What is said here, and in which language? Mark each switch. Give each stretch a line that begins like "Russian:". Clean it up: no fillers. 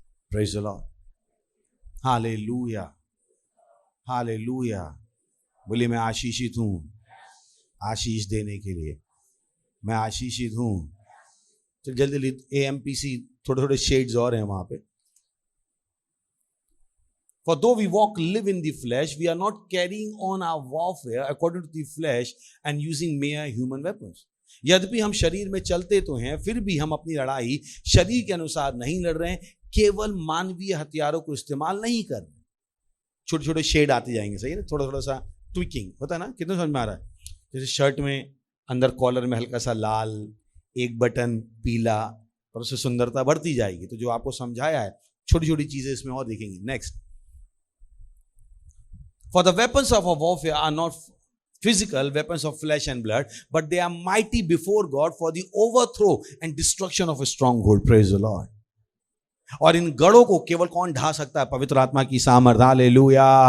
English: Praise the lord, hallelujah, hallelujah.
Hindi: बोलिए मैं आशीषित हूं। आशीष देने के लिए मैं आशीषित हूं। चल जल्दी जल्दी AMPC थोड़े थोड़े शेड्स और हैं वहां पे।
English: For though we live in the flesh, we are not carrying on our warfare according to the flesh and using mere human weapons.
Hindi: यद्यपि हम शरीर में चलते तो हैं, फिर भी हम अपनी लड़ाई शरीर के अनुसार नहीं लड़ रहे हैं, केवल मानवीय हथियारों को इस्तेमाल नहीं कर रहे। छोटे छोटे शेड आते जाएंगे, सही है ना? थोड़ा थोड़ा सा ट्विकिंग होता है ना? कितना समझ में आ रहा है? जैसे शर्ट में अंदर कॉलर में हल्का सा लाल, एक बटन पीला, और उससे सुंदरता बढ़ती जाएगी। तो जो आपको समझाया है छोटी छोटी चीजें इसमें और देखेंगे।
English: Next, for the weapons of our warfare are not physical weapons of flesh and blood, but they are mighty before God for the overthrow and destruction of a stronghold. Praise the Lord.
Hindi: और इन गढ़ों को केवल कौन ढा सकता है? पवित्र आत्मा की सामर्थ। हालेलुया।